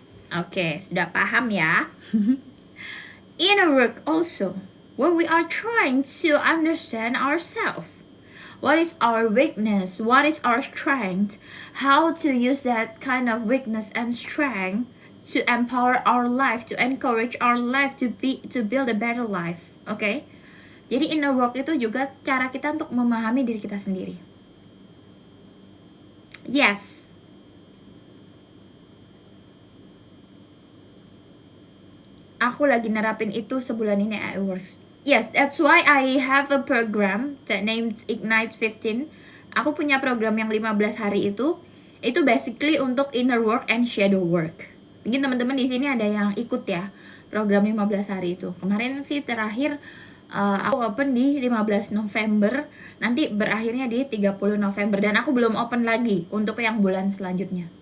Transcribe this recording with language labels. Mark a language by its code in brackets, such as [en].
[en] Okay, [id] sudah paham ya? [en] Inner work also, when we are trying to understand ourselves. What is our weakness? What is our strength? How to use that kind of weakness and strength to empower our life, to encourage our life to build a better life. Okay? [id] Jadi inner work itu juga cara kita untuk memahami diri kita sendiri. [en] Yes. [id] Aku lagi nerapin itu sebulan ini [en] at work. Yes, that's why I have a program that named Ignite 15. [id] Aku punya program yang 15 hari itu [en] basically [id] untuk [en] inner work and shadow work. [id] Mungkin teman-teman di sini ada yang ikut ya program 15 hari itu. Kemarin sih terakhir aku open di 15 November, nanti berakhirnya di 30 November dan aku belum open lagi untuk yang bulan selanjutnya.